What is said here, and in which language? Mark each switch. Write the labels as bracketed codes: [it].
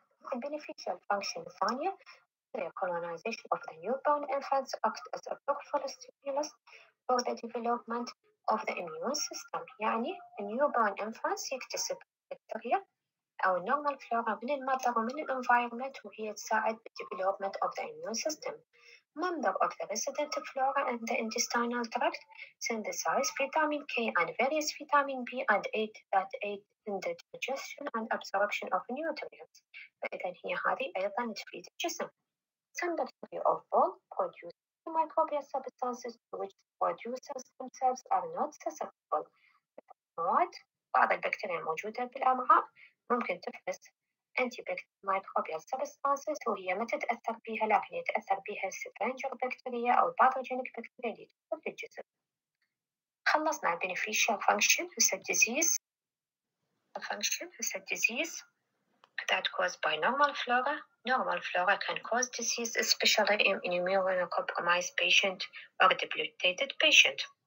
[en] The beneficial function [ar] الثانية [en] the colonization of the newborn infants act as a powerful stimulus for the development of the immune system. [ar] يعني [en] newborn infants [ar] يكتسب بكتيريا أو normal flora من المطر ومن الانفايرمنت وهي تساعد بال [en] development of the immune system. Member of the resident flora and the intestinal tract synthesize vitamin K and various vitamin B and that aid in the digestion and absorption of nutrients. [ar] فإذا هي هذه أيضا تفيد الجسم. [en] Some bacteria of bone produce microbial substances to which producers themselves are not susceptible. [ar] بعض البكتيريا الموجودة بالأمعاء ممكن تفرز [en] antimicrobial substances [ar] وهي ما تتأثر بها لكن يتأثر بها السفنجر بكتيريا أو الباثوجينيك بكتيريا اللي تدخل في الجسم. خلصنا [en] beneficial function [ar] هسه [en] disease function [ar] هسه [en] disease that caused by normal flora. Normal flora can cause disease especially in immunocompromised patient or debilitated patient.